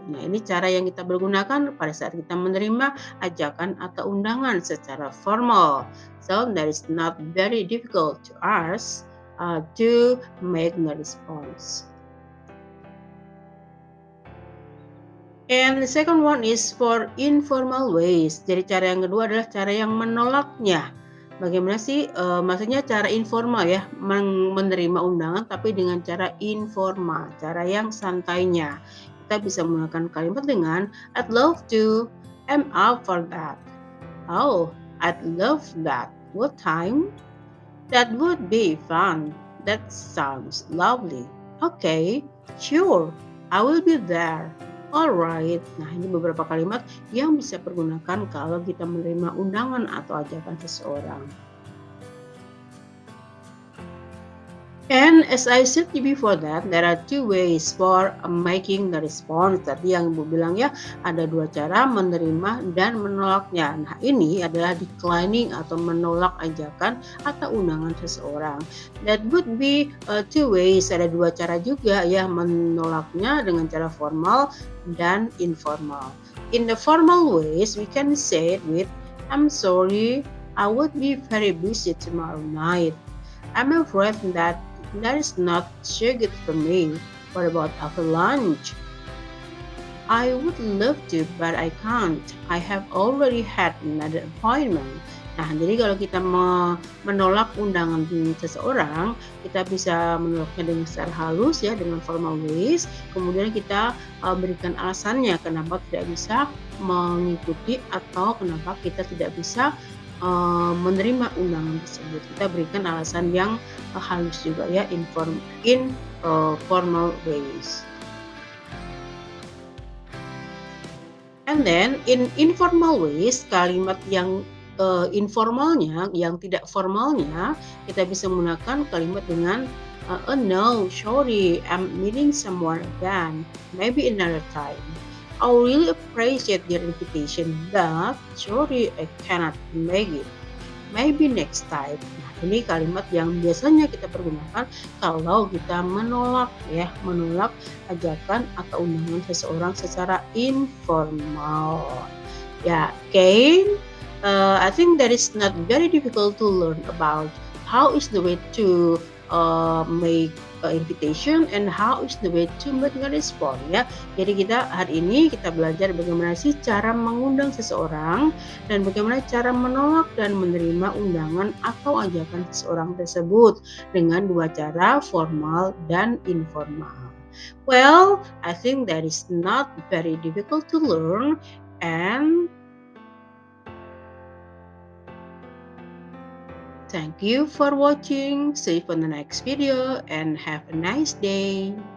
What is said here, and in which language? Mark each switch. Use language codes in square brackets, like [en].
[id] Nah, ini cara yang kita pergunakan pada saat kita menerima ajakan atau undangan secara formal. [en] So that is not very difficult to us to make the response. And the second one is for informal ways. [id] Jadi cara yang kedua adalah cara yang menolaknya. Bagaimana sih? Maksudnya cara informal ya, menerima undangan tapi dengan cara informal, cara yang santainya. Kita bisa menggunakan kalimat dengan [en] I'd love to, I'm up for that. Oh, I'd love that. What time? That would be fun. That sounds lovely. Okay, sure, I will be there. Alright. [id] Nah, ini beberapa kalimat yang bisa pergunakan kalau kita menerima undangan atau ajakan seseorang. [en] And as I said before that, there are two ways for making the response. [id] Tadi yang Ibu bilang ya, ada dua cara menerima dan menolaknya. Nah, ini adalah declining atau menolak ajakan atau undangan seseorang. [en] That would be two ways. [id] Ada dua cara juga ya menolaknya dengan cara formal dan informal. [en] In the formal ways, we can say it with I'm sorry, I would be very busy tomorrow night. I'm afraid that is not so good for me. What about after lunch? I would love to, but I can't. I have already had another appointment. [id] Nah, jadi kalau kita menolak undangan seseorang, kita bisa menolaknya dengan secara halus ya, dengan [en] formal ways. [id] Kemudian kita berikan alasannya kenapa tidak bisa mengikuti atau kenapa kita tidak bisa menerima undangan tersebut. Kita berikan alasan yang halus juga ya, [en] in formal ways. And then in informal ways, [id] kalimat yang informalnya, yang tidak formalnya, kita bisa menggunakan kalimat dengan [en] oh no, sorry, I'm meeting someone again, maybe another time. I really appreciate your invitation, but sorry, I cannot make it. Maybe next time. [id] Nah, ini kalimat yang biasanya kita pergunakan kalau kita menolak ajakan atau undangan seseorang secara informal. [en] Ya, again, I think that is not very difficult to learn about how is the way to make invitation and how is the way to make a response ya. [id] Jadi kita hari ini kita belajar bagaimana sih cara mengundang seseorang dan bagaimana cara menolak dan menerima undangan atau ajakan seseorang tersebut dengan dua cara, formal dan informal. [en] Well, I think that is not very difficult to learn and Thank you for watching. See you for the next video and have a nice day.